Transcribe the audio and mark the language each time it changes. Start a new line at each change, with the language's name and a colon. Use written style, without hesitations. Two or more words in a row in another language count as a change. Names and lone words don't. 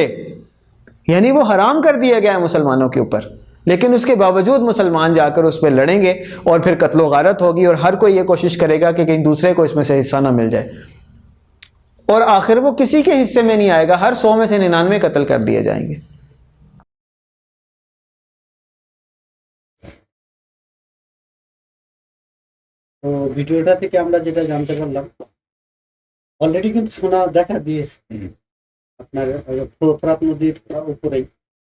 Urdu: یعنی وہ حرام کر دیا گیا ہے مسلمانوں کے اوپر، لیکن اس کے باوجود مسلمان جا کر اس پہ لڑیں گے اور پھر قتل و غارت ہوگی، اور ہر کوئی یہ کوشش کرے گا کہ کہیں دوسرے کو اس میں سے حصہ نہ مل جائے، اور آخر وہ کسی کے حصے میں نہیں آئے گا، ہر 100 میں سے 99 قتل کر دیے جائیں گے.
Bangla: তো ভিডিওটা থেকে আমরা যেটা জানতে পারলাম, অলরেডি কিন্তু সোনা দেখা দিয়েছে আপনার ফোরাত নদীর